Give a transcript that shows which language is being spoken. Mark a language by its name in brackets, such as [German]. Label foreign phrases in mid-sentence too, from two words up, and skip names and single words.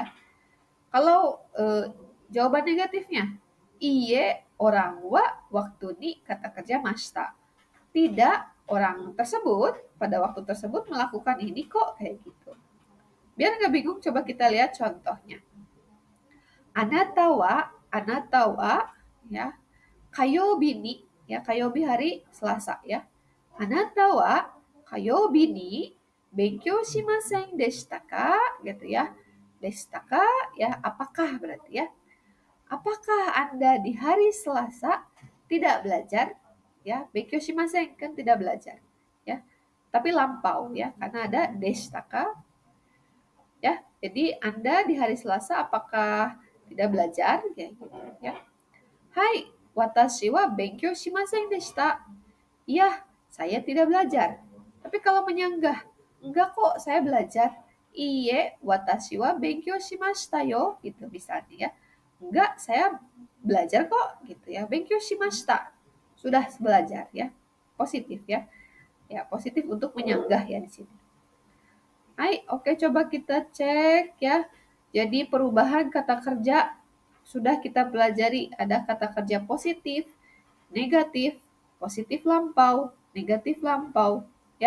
[Indonesian] Kalau jawaban negatifnya, iye orang wa waktu ni kata kerja masta. Tidak, orang tersebut pada waktu tersebut melakukan ini kok kayak gitu. Biar nggak bingung, coba kita lihat contohnya. [Japanese] あなたは [Indonesian] ya, [Japanese] 火曜日に [Indonesian] ya, kayobi hari Selasa ya. [Japanese] あなたは火曜日に勉強しませんでしたか [Indonesian] gitu ya. [Japanese] でしたか [Indonesian] ya, apakah berarti ya. Apakah Anda di hari Selasa tidak belajar? Ya, [Japanese] 勉強しません [Indonesian] kan tidak belajar ya. Tapi lampau ya, karena ada [Japanese] でしたか [Indonesian] ya. Jadi Anda di hari Selasa apakah tidak belajar? Kayak gitu ya. [Japanese] Hai, 私は勉強しませんでした. [Indonesian] Iya, saya tidak belajar. Tapi kalau menyanggah, enggak kok, saya belajar. [Japanese] いいえ、私は勉強しましたよ, [Indonesian] gitu misalnya ya. Enggak, saya belajar kok, gitu ya. [Japanese] 勉強しました. [Indonesian] Sudah belajar ya. Positif ya. Ya, positif untuk menyanggah ya di sini. Hai, oke, coba kita cek ya. Jadi perubahan kata kerja sudah kita pelajari. Ada kata kerja positif, negatif lampau ya.